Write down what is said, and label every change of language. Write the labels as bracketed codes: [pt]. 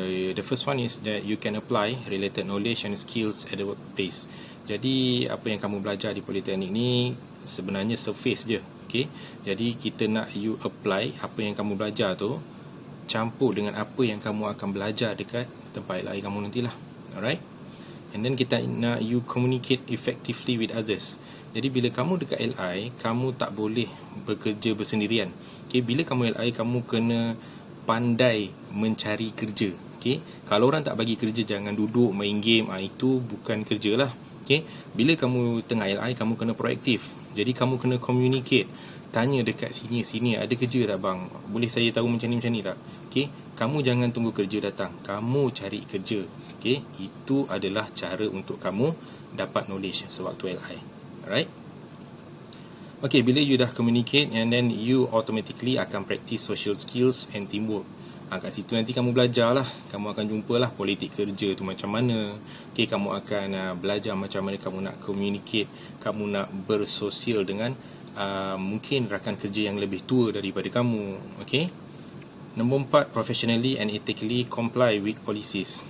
[en] The first one is that you can apply related knowledge and skills at the workplace. [ms] Jadi apa yang kamu belajar di Politeknik ni sebenarnya surface je. Okay, jadi kita nak [en] you apply [ms] apa yang kamu belajar tu, campur dengan apa yang kamu akan belajar dekat tempat LI kamu nantilah. [en] Alright. And then [ms] kita nak [en] you communicate effectively with others. [ms] Jadi bila kamu dekat LI, kamu tak boleh bekerja bersendirian. Okay, bila kamu LI, kamu kena pandai mencari kerja. Okay, kalau orang tak bagi kerja, jangan duduk main game. Itu bukan kerja lah. Okay, bila kamu tengah LI, kamu kena proaktif. Jadi kamu kena communicate. Tanya dekat sini ada kerja tak bang? Boleh saya tahu macam ni tak? Okay, kamu jangan tunggu kerja datang, kamu cari kerja. Okay, itu adalah cara untuk kamu dapat knowledge sewaktu LI. [en] Alright. Okay, bila you dah communicate, and then you automatically akan practice social skills and teamwork. [ms] Kat situ nanti kamu belajar lah. Kamu akan jumpa lah politik kerja tu macam mana. Okay, kamu akan belajar macam mana kamu nak communicate, kamu nak bersosial dengan mungkin rakan kerja yang lebih tua daripada kamu. [en] Okay. Nombor 4, professionally and ethically comply with policies.